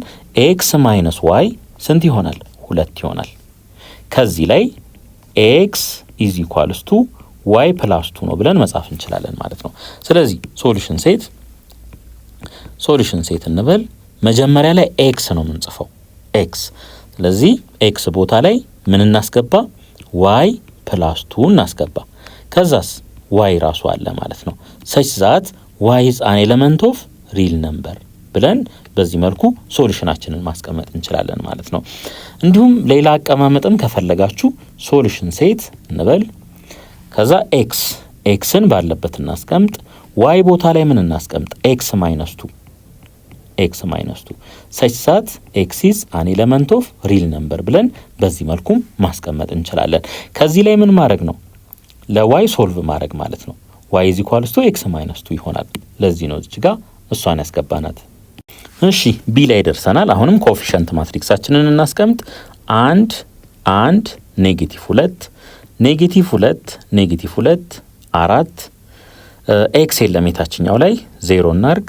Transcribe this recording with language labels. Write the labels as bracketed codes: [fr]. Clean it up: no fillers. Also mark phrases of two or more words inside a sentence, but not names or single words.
[en] x minus y [am] ስንት ይሆናል 2 ይሆናል። ከዚህ ላይ [en] x is equals to y plus 2 [am] ነው ብለን መጻፍ እንችላለን ማለት ነው። ስለዚህ [en] solution set [am] እንበል። መጀመሪያ ላይ ኤክስ ነው የምንጽፈው ኤክስ። ስለዚህ ኤክስ ቦታ ላይ ምን እናስገባ? [en] y plus 2 [am] እናስገባ። ከዛስ ዋይ ራሱ አለ ማለት ነው። [en] such that y is an element of real number [am] ብለን በዚህ መልኩ ሶሉሽናችንን ማስቀመጥ እንችላለን ማለት ነው። እንዲሁም ሌላ አቀማመጥም ከፈለጋችሁ [en] solution set [am] እንበል። ከዛ ኤክስን ባለበት እናስቀምጥ። ዋይ ቦታ ላይ ምን እናስቀምጥ? [en] x minus 2 such that x is an element of real number [am] ብለን በዚህ መልኩ ማስቀመጥ እንችላለን። ከዚህ ላይ ምን ማድረግ ነው? ለዋይ ሶልቭ ማድረግ ማለት ነው። [en] y is equals to x minus 2 [am] ይሆናል። ለዚህ ነው እዚህ ጋር እሷን ያስገባናት። እሺ ቢ ላይ ደርሰናል። አሁንም ኮኤፊሺየንት ማትሪክሳችንን እናስቀምጥ። 1 1 ኔጌቲቭ 2 ኔጌቲቭ 2 ኔጌቲቭ 2 4 ኤክስ የለም የታችኛው ላይ 0 እናርግ